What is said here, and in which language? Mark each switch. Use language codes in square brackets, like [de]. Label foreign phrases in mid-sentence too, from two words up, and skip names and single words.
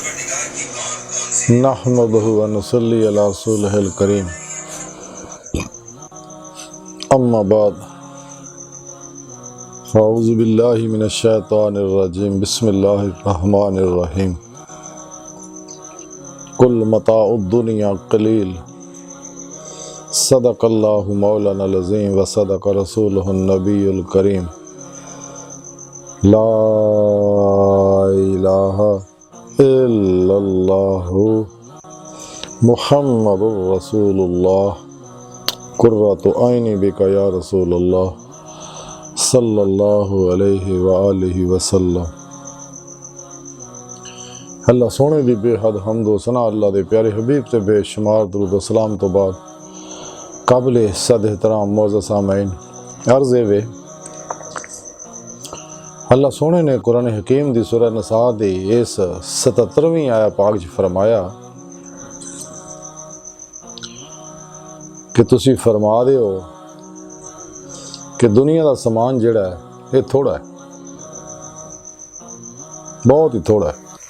[ar] نحمده و نصلي على رسوله الكريم. أما بعد أعوذ بالله من الشيطان الرجيم بسم الله الرحمن الرحيم. قل متاع الدنيا قليل صدق الله مولانا العظيم و صدق رسوله النبي الكريم. لا إله إلا الله محمد رسول الله قرة عيني بك يا رسول الله صلى الله عليه و آله وسلم. [pa] اللہ سوہنے دی بے حد حمد و ثنا اللہ دے پیارے حبیب تے بے شمار درود و سلام تو بعد قابل صد احترام معزز سامعین عرض وے اللہ سوہنے نے قرآن حکیم دی سورہ نسا دی اس 77ویں آیہ پاک چ فرمایا کہ تسی فرما دے ہو کہ دنیا کا سامان جہڑا ہے یہ تھوڑا ہے، بہت ہی تھوڑا ہے.